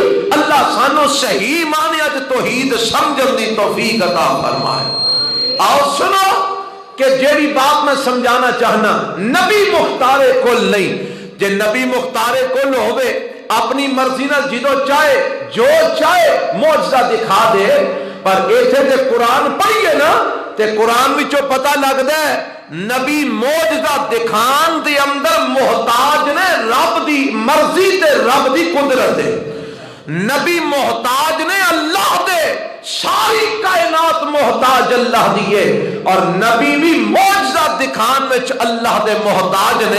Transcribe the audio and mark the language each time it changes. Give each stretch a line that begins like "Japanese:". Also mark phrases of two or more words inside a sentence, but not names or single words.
Punjabi: اللہ سانو صحیح مانیا تے توحید سمجھن دی توفیق عطا فرمائے۔ آؤ سنو کہ جیڑی بات میں سمجھانا چاہنا، نبی مختار کل نہیں۔ جے نبی مختار کل ہوئے اپنی مرضی نہ جدو چاہے جو چاہے معجزہ دکھا دے، پر ایتھے تے قرآن پڑھیے نا تے قرآن وچوں پتہ لگدا ہے نبی معجزہ دکھان دے اندر محتاج نے رب دی مرضی تے رب دی قدرت ہے۔ نبی محتاج نے اللہ دے ساری کائنات محتاج اللہ دیے اور نبی بھی معجزہ دکھان وچ اللہ دے محتاج نے.